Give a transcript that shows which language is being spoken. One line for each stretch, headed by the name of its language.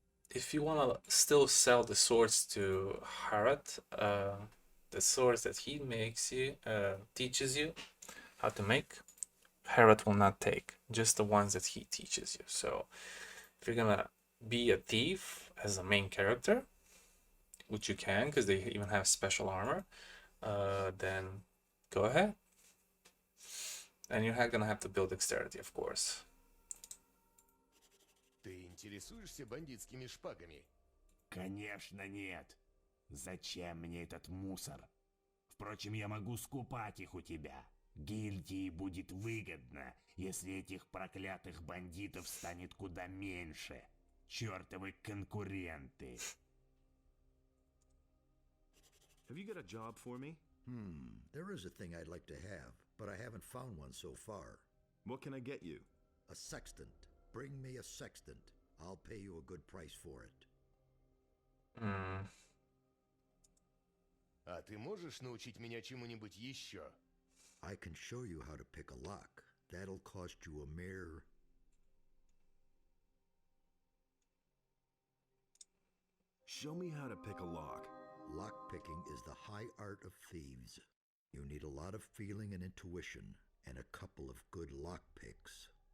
English: If you want to still sell the swords to Harrod, the swords that he makes you, teaches you how to make, Harrod will not take, just the ones that he teaches you. So if you're gonna be a thief as a main character, which you can because they even have special armor, then go ahead. And you're gonna have to build dexterity, of course.
Russian: Ты интересуешься бандитскими шпагами? Конечно нет. Зачем мне этот мусор? Впрочем, я могу скупать их у тебя. Гильдии будет выгодно, если этих проклятых бандитов станет куда меньше. Чёртовы конкуренты.
English: Have you got a job for me? There is a thing I'd like to have, but I haven't found one so far. What can I get you? A sextant. Bring me a sextant. I'll pay you a good price for it.
Russian: А ты можешь научить меня чему-нибудь еще?
English: I can show you how to pick a lock. That'll cost you a mere... Show me how to pick a lock. Lockpicking is the high art of thieves. You need a lot of feeling and intuition, and a couple of good lockpicks.